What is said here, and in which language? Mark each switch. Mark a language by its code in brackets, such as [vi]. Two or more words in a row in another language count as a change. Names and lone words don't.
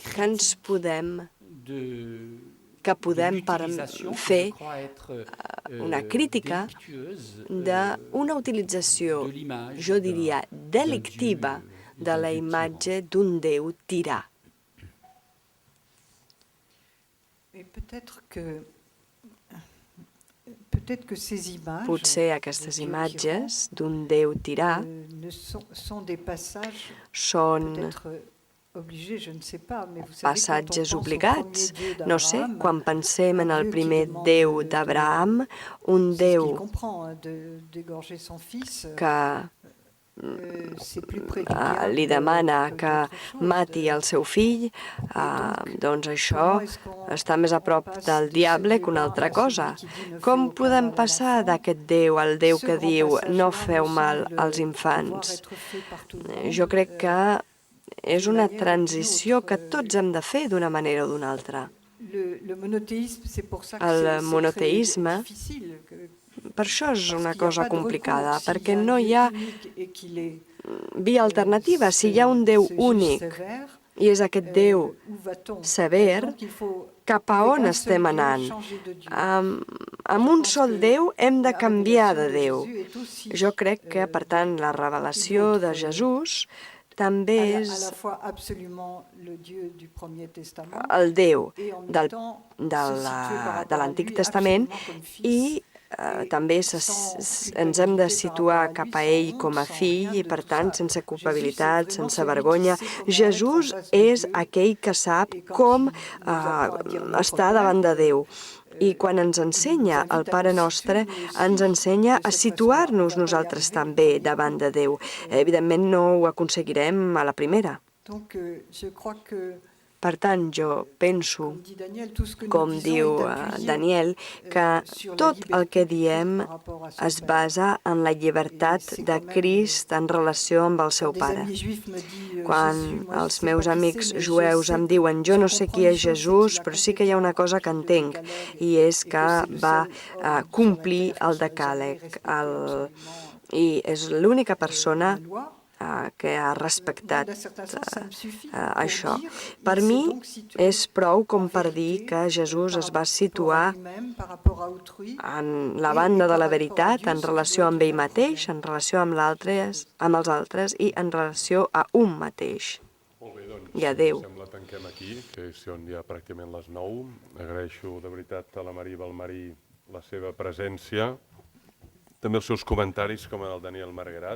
[ca] que podem fer una crítica d'una utilització, jo diria, delictiva de la imatge d'un Déu tirà. [fr] Mais peut-être que ces images [ca] Potser aquestes imatges d'un Déu tirà [fr] sont des passages [ca] són [fr] peut-être obligés, je ne sais pas, mais vous savez, quand on [ca] passatges [fr] pense au [ca] obligats. [fr] premier Dieu [ca] No sé, [fr] d'Abraham, [ca] quan pensem en el [fr] Dieu qui [ca] primer [fr] demande [ca] Déu d'Abraham, un [fr] c'est ce qu'il [ca] Déu [fr] comprend, hein, d'égorger son fils, [ca] que [fr] c'est plus près du diable [ca] li demana que [fr] d'autre chose. [ca] mati el seu fill, doncs això està més a prop del diable que una altra cosa. Com podem passar d'aquest Déu al Déu que diu no feu mal als infants? Jo crec que és una transició que tots hem de fer d'una manera o d'una altra. [fr] Le monothéisme, c'est pour ça que [ca] El [fr] c'est [ca] monoteisme, [fr] très difficile. [ca] per això és una cosa complicada, [fr] S'il [ca] perquè [fr] y a un [ca] no hi [fr] Dieu [ca] ha [fr] unique et qu'il est [ca] via alternativa. Si hi ha un Déu [fr] ce juge [ca] únic [fr] sévère, [ca] i és aquest Déu [fr] où va-t-on? [ca] sever, [fr] Donc, il faut, [ca] cap a [fr] avec [ca] on [fr] un seul [ca] estem [fr] Dieu, [ca] anant? [fr] changer de Dieu. [ca] Amb un sol Déu hem de [fr] La [ca] canviar de [fr] révélation [ca] Déu. [fr] Jésus est aussi, [ca] Jo crec que, per tant, la revelació de Jesús també [fr] à [ca] és [fr] la fois absolument le Dieu du Premier Testament [ca] el Déu [fr] et en même [ca] del, [fr] temps [ca] de [fr] se situer par rapport à [ca] l'Antic [fr] lui [ca] Testament [fr] absolument comme fils. [ca] i també ens hem de situar cap a ell com a fill i, per tant, sense culpabilitat, sense vergonya. Jesús és aquell que sap com estar davant de Déu. I quan ens ensenya el Pare Nostre, ens ensenya a situar-nos nosaltres també davant de Déu. Evidentment no ho aconseguirem a la primera. [fr] Donc, je crois que, [ca] Per tant, jo penso, [fr] comme dit Daniel, tout ce que nous [ca] com [fr] disons [ca] diu [fr] est appuyé [ca] Daniel, que [fr] sur la [ca] tot el que [fr] liberté de [ca] diem [fr] Christ par rapport à son [ca] es [fr] Père. [ca] basa en la llibertat de Crist en relació amb el seu [fr] Des [ca] Pare. [fr] amis juifs me disent, [ca] Quan [fr] Jésus, moi, je [ca] els [fr] sais [ca] meus [fr] pas qui [ca] amics [fr] c'est, mais [ca] jueus [fr] je [ca] em [fr] sais- [ca] diuen jo no sé qui és Jesús, però sí que hi ha una cosa que [fr] accomplit le [ca] entenc, [fr] décalogue [ca] i és [fr] et [ca] que [fr] c'est le [ca] va [fr] seul homme [ca] complir [fr] sur la [ca] el [fr] terre qui n'a jamais [ca] decàleg. [fr] respecté absolument [ca] I és l'única persona [fr] la loi. [ca] que ha respectat [fr] Moi, d'un certain sens, ça me suffit pour [ca] això. [fr] dire, [ca] Per [fr] il [ca] mi [fr] s'est donc situé [ca] és prou com [fr] en [ca] per [fr] vérité, [ca] dir que Jesús [fr] par [ca] es va [fr] rapport à [ca] situar [fr] lui-même, par rapport à autrui, [ca] en la [fr] et [ca] banda de [fr] par [ca] la [fr] rapport à [ca] veritat, [fr] Dieu, [ca] en [fr] ce [ca] relació [fr] qui [ca] amb [fr] doit [ca] ell [fr] devenir [ca] mateix, [fr] problème. [ca] en relació amb els altres i en relació a un mateix. Molt bé, doncs, I a Déu. em sembla tanquem aquí, que són ja pràcticament les 9. Agraeixo de veritat a la Maria Balmarí la seva presència, també els seus comentaris, com el Daniel Margarat.